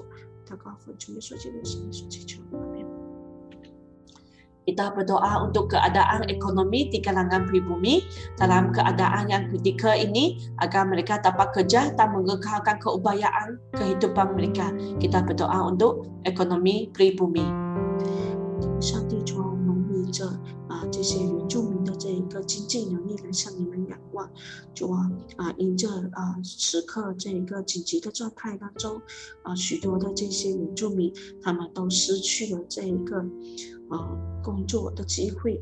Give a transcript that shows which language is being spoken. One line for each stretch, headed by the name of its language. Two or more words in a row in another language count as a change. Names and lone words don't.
Chinese: 祷告奉主耶稣基督圣名所祈求，阿们。
Malay: Kita berdoa untuk keadaan ekonomi di kalangan pribumi dalam keadaan yang kritikal ini agar mereka dapat kerja dan mengekalkan keupayaan kehidupan mereka. Kita berdoa untuk ekonomi pribumi.
Chinese: 上帝主啊，我们为着这些原住民的这一个经济能力来向你们仰望。主啊，因着此刻这一个紧急的状态当中，许多的这些原住民他们都失去了这一个工作的机会。